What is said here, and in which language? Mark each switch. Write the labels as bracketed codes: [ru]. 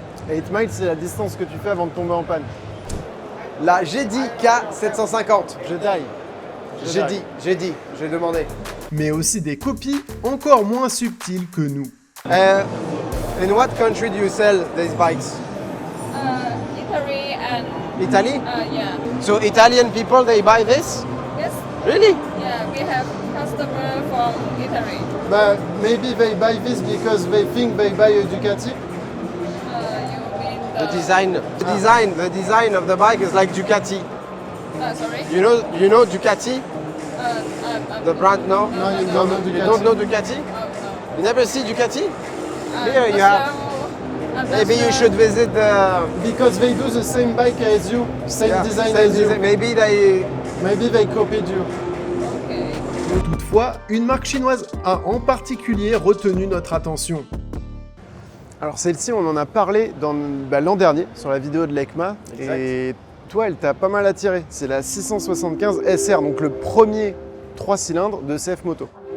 [fr] 8 miles, c'est la distance que tu fais avant de tomber en panne. La GD K750. J'ai dit. J'ai demandé. Mais aussi des copies encore moins subtiles que nous. [en] In what country do you sell these bikes? Italy and Italy? yeah. So Italian people, they buy this? Yes. Really? Yeah, we have customer from Italy. Bah, maybe they buy this because they think they buy a Ducati. You mean The design of the bike is like Ducati. sorry. You know Ducati? The brand? No? No, you don't know You Ducati. don't know Ducati? No. You never see Ducati? Uh, Here you have. Maybe you should visit the Because they do the same bike as you, same design as you. Maybe they. Maybe they copied you. [fr] Toutefois, une marque chinoise a en particulier retenu notre attention. Alors celle-ci, on en a parlé l'an dernier sur la vidéo de l'ECMA. Exact. Et toi, elle t'a pas mal attiré. C'est la 675 SR, donc le premier 3 cylindres de CF Moto.